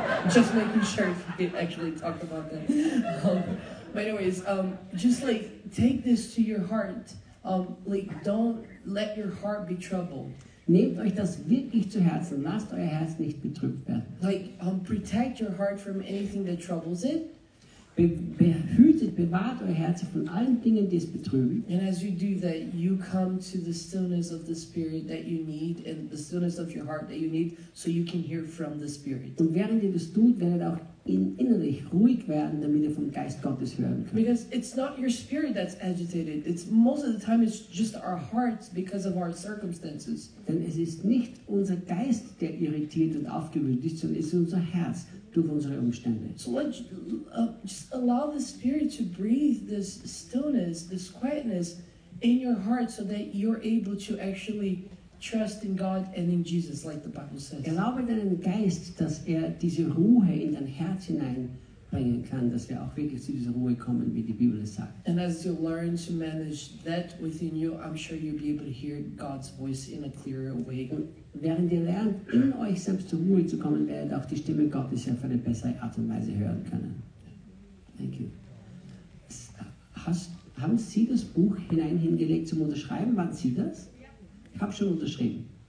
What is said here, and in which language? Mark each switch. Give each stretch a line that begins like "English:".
English: Just making sure if you actually talked about that. But anyways, just like take this to your heart. Like don't let your heart be troubled.
German: Nehmt euch das wirklich zu Herzen. Lasst euer Herz nicht betrübt werden.
English: Like protect your heart from anything that troubles it.
German: Behütet, bewahrt euer Herz von allen Dingen, die es betrüben.
English: And as you do that, you come to the stillness of the spirit that you need and the stillness of your heart that you need, so you can hear from the spirit.
German: Und während ihr das tut, werdet auch innerlich ruhig werden, damit ihr vom Geist Gottes hören könnt.
English: Because it's not your spirit that's agitated. It's most of the time it's just our hearts because of our circumstances.
German: Denn es ist nicht unser Geist, der irritiert und aufgewühlt ist, sondern es ist unser Herz.
English: So let's just allow the Spirit to breathe this stillness, this quietness in your heart so that you're able to actually trust in God and in Jesus, like the Bible says.
German: Erlaube deinen Geist, dass diese Ruhe in dein Herz hinein bringen kann, dass wir auch wirklich zu dieser Ruhe kommen, wie die Bibel es sagt.
English: And as you learn to manage that within you, I'm sure you'll be able to hear God's voice in a clearer way.
German: Und während ihr lernt, in euch selbst zur Ruhe zu kommen, werdet auch die Stimme Gottes auf eine bessere Art und Weise hören können.
English: Thank you.
German: Haben Sie das Buch hinein hingelegt zum Unterschreiben? Waren Sie das? Ich habe schon unterschrieben.